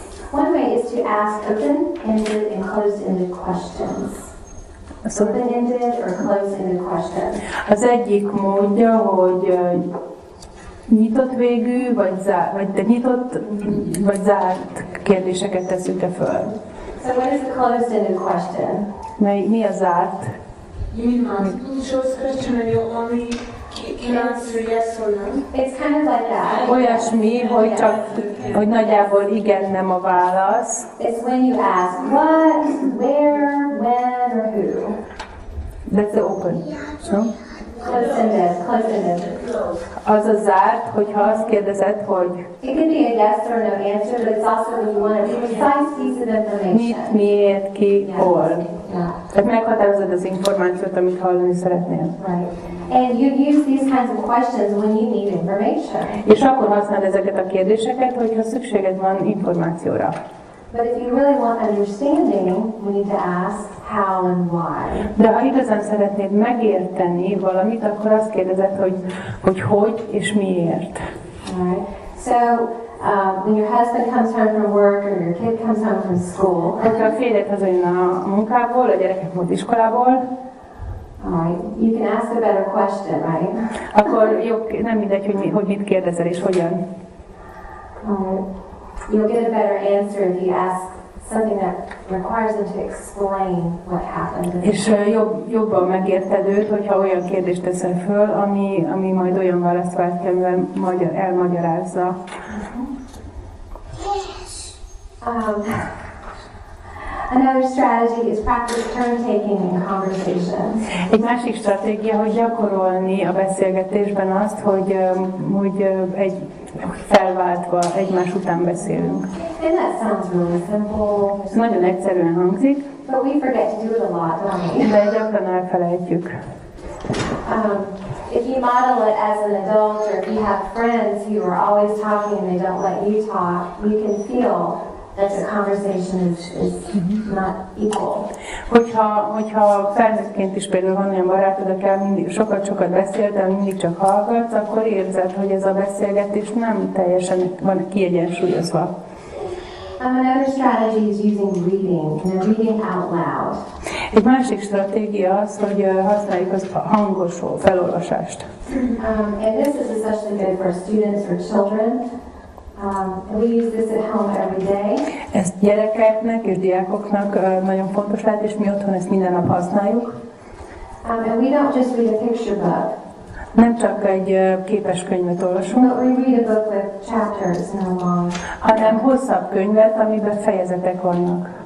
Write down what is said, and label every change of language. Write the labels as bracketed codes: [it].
[en] One way is to ask open-ended and closed-ended questions. Open-ended or closed-ended questions. [hu] Az egyik módja, hogy nyitott végű, vagy nyitott, vagy zárt kérdéseket teszünk föl. [en] So what is the closed-ended question? [hu] Mi a zárt? [en] You mean multiple choice question and you only can answer yes or no? It's kind of like that. [hu] Olyasmi, hogy nagyjából igen, nem a válasz. [en] It's when you ask what, where, when, or who. That's the open. No? Closed-ended, closed-ended. [hu] Az a zárt, hogyha azt kérdezed, hogy [en] It can be a yes or no answer, but it's also when you want a precise piece of information. [hu] mit, miért, ki, hol. [en] Yeah. [hu] Tehát meghatározod az információt, amit hallani szeretnél. [en] Right. And you use these kinds of questions when you need information. [hu] És akkor használod ezeket a kérdéseket, hogyha szükséged van információra. [en] But if you really want understanding, you need to ask how and why. [hu] De ha igazán szeretnéd megérteni valamit, akkor azt kérdezed, hogy és miért. [en] Alright. So when your husband comes home from work or your kid comes home from school, [hu] hogyha a férjed hazajön a munkából, a gyerekek volt iskolából, [en] alright, you can ask a better question, right? [hu] akkor jobb, nem mindegy, hogy mit kérdezel és hogyan. [en] You'll get a better answer if you ask something that requires them to explain what happened. [hu] És jobban megérted őt, hogyha olyan kérdést teszel föl, ami majd olyan választ vált ki, amivel elmagyarázza. [en] Another strategy is practice turn-taking in conversation. [hu] Egy másik stratégia, hogy gyakorolni a beszélgetésben azt, hogy egy felváltva egymás után beszélünk. [en] And that sounds really simple. [hu] Ez nagyon egyszerűen hangzik, [en] But we forget to do it a lot, don't we? [hu] de gyakran elfelejtjük. [en] If you model it as an adult, or if you have friends who are always talking and they don't let you talk, you can feel that the conversation is not equal. [hu] Hogyha felnőttként is például van olyan barátod, akár mindig sokat beszél, de mindig csak hallgatsz, akkor érzed, hogy ez a beszélgetés nem teljesen van kiegyensúlyozva. [en] Another strategy is using reading, reading out loud. [hu] Egy másik stratégia az, hogy használjuk az hangos felolvasást. [en] And this is especially good for students or children. We use this at home every day. [hu] Ez gyerekeknek és diákoknak nagyon fontos lehet, és mi otthon ezt minden nap használjuk. [en] And we don't just read a picture book. [hu] Nem csak egy képes könyvet olvasunk, [en] But we read a book with chapters, no long. [hu] hanem hosszabb könyvet, amiben fejezetek vannak.